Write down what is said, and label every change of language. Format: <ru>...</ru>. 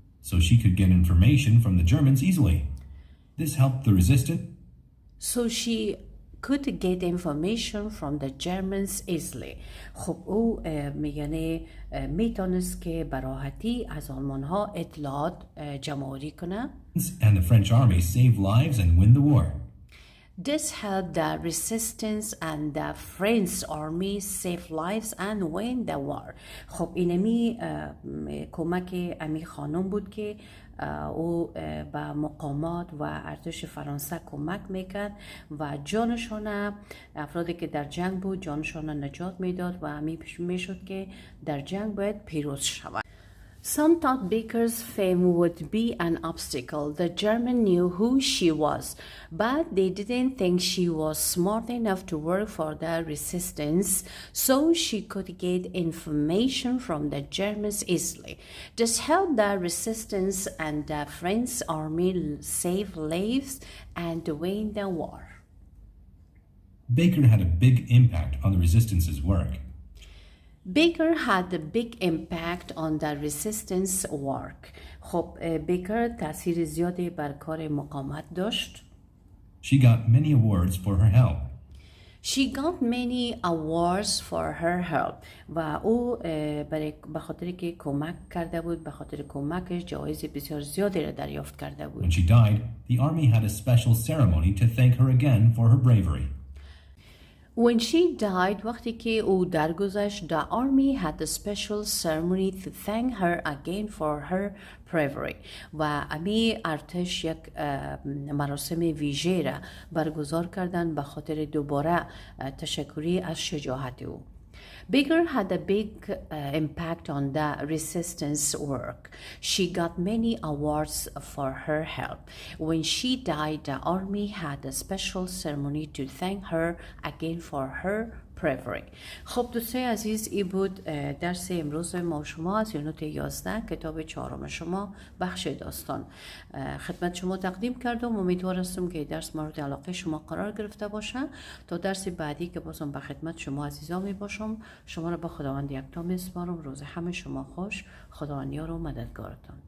<en>So she could get information from the Germans easily. This helped the resistance. So she could get information from the Germans easily.</en> <fa>خب او یعنی میتونست که براحتی از آلمان ها اطلاعات جمع‌آوری کنه.</fa> <en>And the French army save lives and win the war. This helped the resistance and the French army save lives and win the war.</en> <fa>خب اینمی کمک امی خانم بود که او به مقامات و ارتش فرانسه کمک میکرد و جانشان افرادی که در جنگ بود جانشان نجات میداد و همی میشد که در جنگ باید پیروز شود.</fa> <en>Some thought Baker's fame would be an obstacle. The German knew who she was, but they didn't think she was smart enough to work for the resistance, so she could get information from the Germans easily. This helped the resistance and the French army save lives and win the war. Baker had a big impact on the resistance's work. Baker had a big impact on the resistance work.</en> <fa>خب بیکر تاثیر زیادی بر کار مقاومت داشت.</fa> <en>She got many awards for her help. She got many awards for her help.</en> <fa>و او به خاطر که کمک کرده بود، به خاطر کمکش جوایز بسیار زیادی را دریافت کرده بود.</fa> <en>When she died, the army had a special ceremony to thank her again for her bravery. When she died,</en> <fa>وقتی که او درگذشت,</fa> <en>the army had a special ceremony to thank her again for her bravery.</en> <fa>و امی ارتش یک مراسم ویژه را برگزار کردند به خاطر دوباره تشکری از شجاعت او.</fa> <en>Baker had a big impact on the resistance work. She got many awards for her help. When she died, the army had a special ceremony to thank her again for her bravery.</en> <fa>خب دوستای عزیز، این بود درس امروز ما شما از یونت 11 کتاب 4 شما بخش داستان خدمت شما تقدیم کردم. امیدوار هستم که درس مورد علاقه شما قرار گرفته باشه. تا درس بعدی که بازم به خدمت شما عزیزان می باشم، شما را به خداوند یکتا میسپارم. روز همه شما خوش. خداوند یار و مددگارتان.</fa>